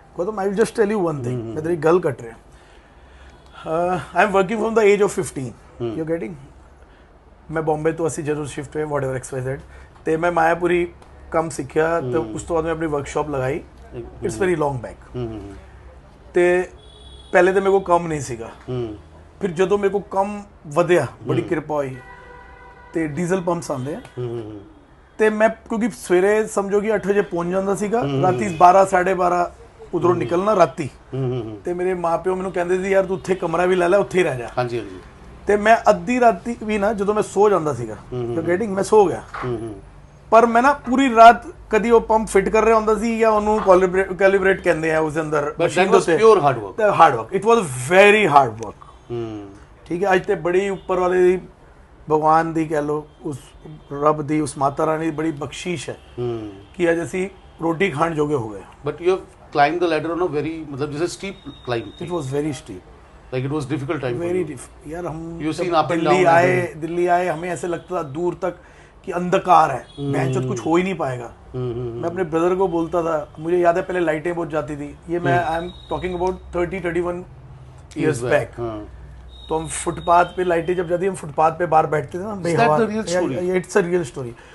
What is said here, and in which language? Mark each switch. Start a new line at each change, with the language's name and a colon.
English: Gautam, I will just tell you one thing, ਮੈਂ ਤੇਰੀ ਗੱਲ ਕੱਟ ਰਿਹਾ। I am working from the age of 15, you getting.
Hindi: मैं बॉम्बे तो
Punjabi: ਅਸੀਂ ਜਦੋਂ ਸ਼ਿਫਟ ਹੋਏ ਵਾਟ ਐਵਰ XYZ, ਤੇ ਮੈਂ ਮਾਇਆਪੁਰੀ ਕੰਮ ਸਿੱਖਿਆ ਤੇ ਉਸ ਤੋਂ ਬਾਅਦ ਮੈਂ ਆਪਣੀ ਵਰਕਸ਼ਾਪ ਲਗਾਈ।
English: It's very long back.
Punjabi: ਤੇ ਪਹਿਲੇ ਤਾਂ ਮੇਰੇ ਕੋਲ ਕੰਮ ਨਹੀਂ ਸੀਗਾ, ਫਿਰ ਜਦੋਂ ਮੇਰੇ ਕੋਲ ਕੰਮ ਵਧਿਆ, ਬੜੀ ਕਿਰਪਾ ਹੋਈ, ਤੇ ਡੀਜ਼ਲ ਪੰਪਸ ਆਉਂਦੇ ਆ, ਤੇ ਮੈਂ ਕਿਉਂਕਿ ਸਵੇਰੇ ਸਮਝੋ ਕਿ 8 ਵਜੇ ਪਹੁੰਚ ਜਾਂਦਾ ਸੀਗਾ, ਰਾਤੀ 12 12:30 ਉਧਰੋਂ ਨਿਕਲਣਾ ਰਾਤੀ। ਤੇ ਮੇਰੇ ਮਾਪਿਓ ਮੈਨੂੰ ਕਹਿੰਦੇ ਸੀ ਯਾਰ ਤੂੰ ਉੱਥੇ ਕਮਰਾ ਵੀ ਲੈ ਲੈ, ਉੱਥੇ ਹੀ ਰਹਿ ਜਾ। ਹਾਂਜੀ ਹਾਂਜੀ। ਤੇ ਮੈਂ ਅੱਧੀ ਰਾਤੀ ਵੀ ਨਾ ਜਦੋਂ ਮੈਂ ਸੋ ਜਾਂਦਾ ਸੀਗਾ,
English: you getting,
Punjabi: ਮੈਂ ਸੋ ਗਿਆ, ਪਰ ਮੈਂ ਨਾ ਪੂਰੀ ਰਾਤ ਕਦੀ ਉਹ ਪੰਪ ਫਿਟ ਕਰ ਰਿਹਾ ਹੁੰਦਾ ਸੀ ਜਾਂ ਉਹਨੂੰ ਕੈਲੀਬ੍ਰੇਟ ਕਹਿੰਦੇ ਆ ਉਸ ਦੇ ਅੰਦਰ ਮਸ਼ੀਨ ਦੇ ਉੱਤੇ।
English: Pure hard work.
Punjabi: ਤੇ hard work,
English: it was very hard work,
Punjabi: ਠੀਕ ਹੈ। ਅੱਜ ਤੇ ਬੜੀ ਉੱਪਰ ਵਾਲੇ ਦੀ, ਭਗਵਾਨ ਦੀ ਕਹਿ ਲਓ, ਉਸ ਰੱਬ ਦੀ, ਉਸ ਮਾਤਾ ਰਾਣੀ ਦੀ ਬੜੀ ਬਖਸ਼ਿਸ਼ ਹੈ ਕਿ ਅੱਜ ਅਸੀਂ ਰੋਟੀ ਖਾਣ ਜੋਗੇ ਹੋ ਗਏ।
English: but you have climbed the ladder on a very,
Hindi: मतलब जैसे
English: steep climb. It was very steep. Like it was difficult time. Very difficult.
Hindi: यार हम दिल्ली आए हमें ऐसे लगता था दूर तक कि अंधकार है, भैंचोद कुछ हो ही नहीं पाएगा। मैं अपने ब्रदर को बोलता था, मुझे याद है पहले लाइटें बहुत जाती थी, ये मैं
English: I am talking about 30-31 years back.
Hindi: तो हम फुटपाथ पे लाइटें जब जाती, हम फुटपाथ पे बाहर बैठते थे ना,
English: It's a real story.